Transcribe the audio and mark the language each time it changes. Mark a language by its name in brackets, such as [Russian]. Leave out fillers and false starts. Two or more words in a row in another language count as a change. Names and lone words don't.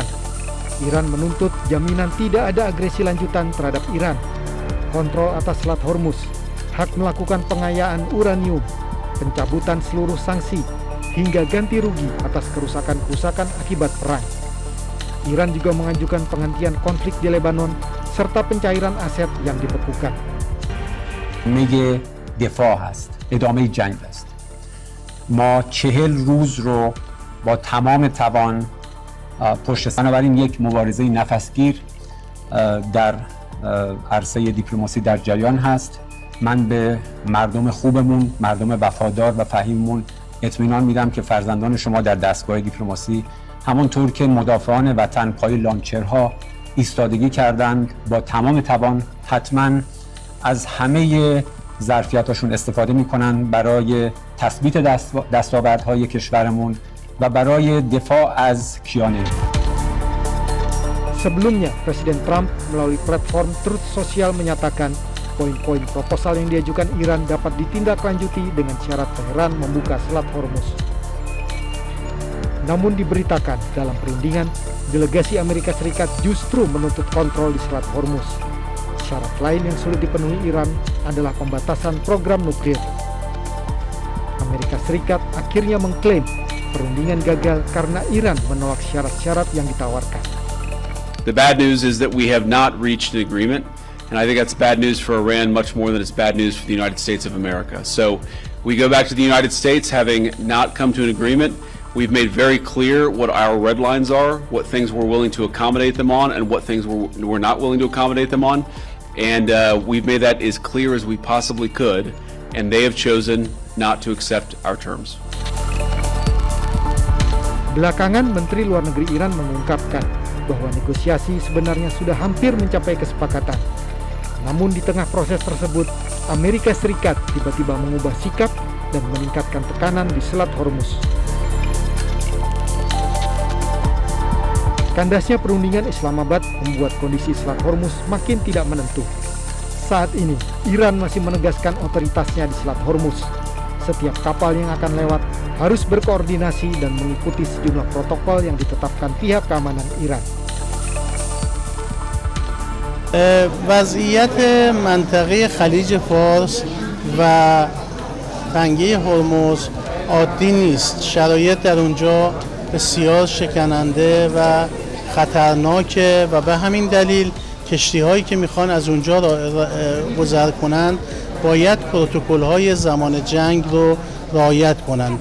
[Indonesian] Iran menuntut jaminan tidak ada agresi lanjutan terhadap Iran, kontrol atas Selat Hormuz, hak melakukan pengayaan uranium, pencabutan seluruh sanksi, hingga ganti rugi atas kerusakan-kerusakan akibat perang. Iran juga mengajukan penghentian konflik di Lebanon serta pencairan aset yang dibekukan. [Persian] میگه دفاع هست، ادامه جنگ است. ما 40 روز رو با تمام توان پشت سر بنابراین یک مبارزه نفسگیر در عرصه دیپلماسی در جریان هست. من به مردم خوبمون، مردم وفادار و فهیممون اطمینان میدم که فرزندان شما در دستگاه دیپلماسی همونطور که مدافعان وطن پای لانچرها ایستادگی کردند با تمام توان حتما از همه ظرفیتاشون استفاده میکنن برای تثبیت دستاوردهای کشورمون و برای دفاع از کیانه. [Indonesian] Sebelumnya, Presiden Trump melalui platform Truth Social menyatakan poin-poin proposal yang diajukan Iran dapat ditindaklanjuti dengan syarat Teheran membuka Selat Hormuz. Namun diberitakan dalam perundingan, delegasi Amerika Serikat justru menuntut kontrol di Selat Hormuz. Syarat lain yang sulit dipenuhi Iran adalah pembatasan program nuklir. Amerika Serikat akhirnya mengklaim perundingan gagal karena Iran menolak syarat-syarat yang ditawarkan. [English] The bad news is that we have not reached an agreement, and I think that's bad news for Iran much more than it's bad news for the United States of America. So we go back to the United States having not come to an agreement. We've made very clear what our red lines are, what things we're willing to accommodate them on, and what things we're not willing to accommodate them on. And we've made that as clear as we possibly could, and they have chosen not to accept our terms. [Indonesian] Belakangan, Menteri Luar Negeri Iran mengungkapkan bahwa negosiasi sebenarnya sudah hampir mencapai kesepakatan. Namun di tengah proses tersebut, Amerika Serikat tiba-tiba mengubah sikap dan meningkatkan tekanan di Selat Hormuz. Kandasnya perundingan Islamabad membuat kondisi Selat Hormuz makin tidak menentu. Saat ini, Iran masih menegaskan otoritasnya di Selat Hormuz. Setiap kapal yang akan lewat harus berkoordinasi dan mengikuti sejumlah protokol yang ditetapkan pihak keamanan Iran. [Persian] وضعیت منطقه خلیج فارس و تنگه هرمز عادی نیست. شرایط در اونجا بسیار شکننده و خطرناکه و به همین دلیل کشتی‌هایی که میخوان از اونجا گذر کنند باید پروتکل‌های زمان جنگ رو رعایت کنند.